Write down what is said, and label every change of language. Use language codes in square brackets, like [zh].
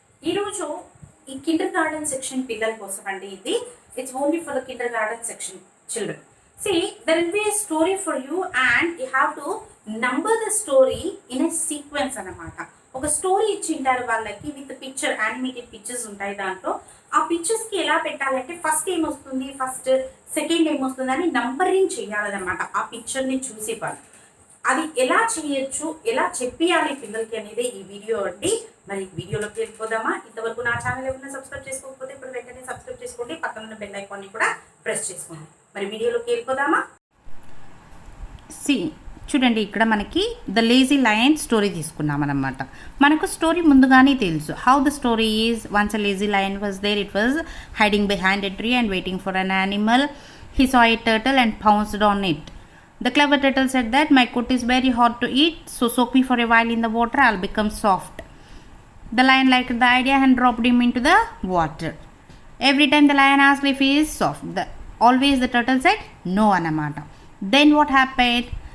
[te] ఈరోజు ఈ Kinder garden section పిల్లల కోసం అండి. [en] ఇది it's only for the kindergarten section children. See, there will be a story for you and you have to number the story in a sequence అన్నమాట. [te] ఒక story ఇచ్చింటారు వాళ్ళకి with picture, animated pictures ఉంటాయి. దాంట్లో ఆ పిక్చర్స్కి ఎలా పెట్టాలంటే first ఏమొస్తుంది, first second ఏమొస్తుంది అని నంబరింగ్ చేయాలన్నమాట. ఆ పిక్చర్ని చూసి వాళ్ళు అది ఎలా చేయొచ్చు, ఎలా చెప్పియాలి పిల్లలకి అనేది ఈ వీడియో అండి. మరి వీడియోలోకి వెళ్ళిపోదామా? ఇంతవరకు నా ఛానల్ ఏమైనా సబ్స్క్రైబ్ చేసుకోకపోతే ఇప్పుడు వెంటనే సబ్స్క్రైబ్ చేసుకోండి, పక్కన ఉన్న బెల్ ఐకాన్ని కూడా ప్రెస్ చేసుకోండి. మరి వీడియోలోకి వెళ్ళిపోదామా? చూడండి, ఇక్కడ మనకి ద లేజీ లయన్ స్టోరీ తీసుకున్నాం అనమాట. మనకు స్టోరీ ముందుగానే తెలుసు. [en] How the story is, once a lazy lion was there, it was hiding behind a tree and waiting for an animal. He saw a turtle and pounced on it. The clever turtle said that my coat is very hot to eat, so soak me for a while in the water, I'll become soft. The lion liked the idea and dropped him into the water. Every time the lion asked if he is soft, always the turtle said no anamata. Then what happened?